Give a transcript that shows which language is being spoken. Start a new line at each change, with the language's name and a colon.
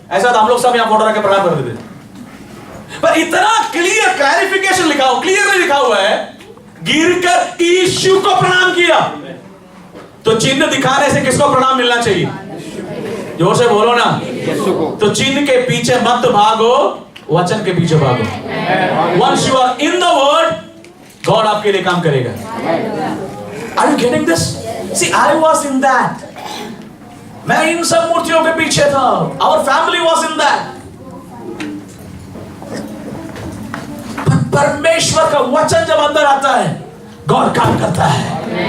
Hindi: ऐसा तो हम लोग सब यहां फोटो रख के प्रणाम कर देते, पर इतना क्लियर क्लैरिफिकेशन लिखा हो, क्लियरली लिखा हुआ है, गिरकर यीशु को प्रणाम किया। तो चिन्ह दिखाने से किसको प्रणाम मिलना चाहिए? जोर से बोलो ना। तो चिन्ह के पीछे मत भागो, वचन के पीछे भागो।
English: Once you are in the word, God
Hindi: आपके लिए काम करेगा।
English: Are you getting this? See, I was in that.
Hindi: मैं इन सब मूर्तियों के पीछे था।
English: Our family was in that.
Hindi: परमेश्वर का वचन जब अंदर आता है, गॉड काम करता है।